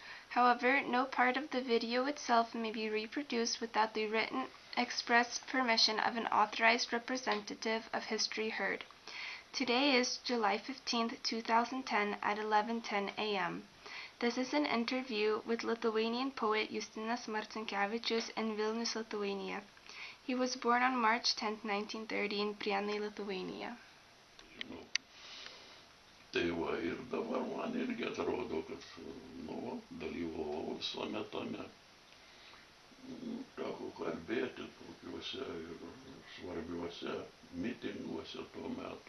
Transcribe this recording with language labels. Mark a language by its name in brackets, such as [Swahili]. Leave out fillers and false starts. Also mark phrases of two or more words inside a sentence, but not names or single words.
[English] However, no part of the video itself may be reproduced without the written express permission of an authorized representative of History Heard. Today is July 15, 2010 at 11:10 a.m. This is an interview with Lithuanian poet Justinas Marcinkevičius in Vilnius, Lithuania. He was born on March 10, 1930 in Prienai, Lithuania. [Lithuanian] Tai va, ir dabar man irgi atrodo, kad dalyvavau visame tame. Teko kalbėti tokiuose ir svarbiuose mitinguose tuo metu.